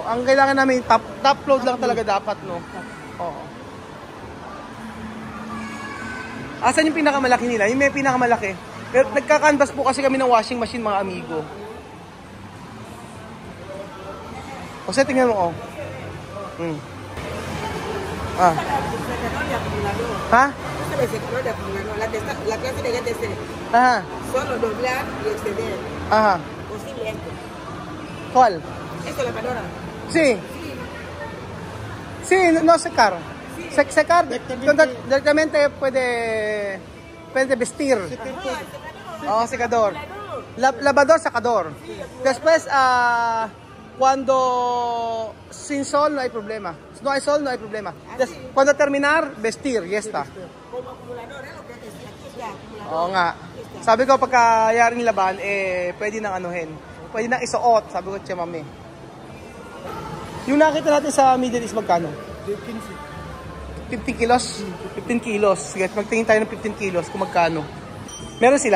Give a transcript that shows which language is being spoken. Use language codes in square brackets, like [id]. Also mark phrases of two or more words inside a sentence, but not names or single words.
[tl] Ang kailangan namin, [en] top load [tl] lang talaga dapat, no? Oo. Asan yung pinakamalaki nila? Yung may pinakamalaki. Pero nagka-canvas po kasi kami ng [en] washing machine, [tl] mga amigo. O sa tingnan mo, oh. Ha? [es] La clase de GTC. Ajá. Solo doblar y extender. Ajá. Posiblemente. ¿Cuál? Esto la lavadora. Sí. Sí, no secar. Secar, directamente puede vestir. Oh, secador. Lavador, secador. Después, cuando sin sol no hay problema. No hay sol, no hay problema. Cuando terminar, vestir, y está. Como acumulador, lo que decía aquí es acumulador. [tl] Oo nga. Sabi ko, pagkayaring laban, pwede nang anuhin. Pwede nang isuot, sabi ko, tiya mami. Yung nakita natin sa Middle East, magkano? 15 kilos? 15 kilos. Sige, magtingin tayo ng 15 kilos kung magkano. Meron sila?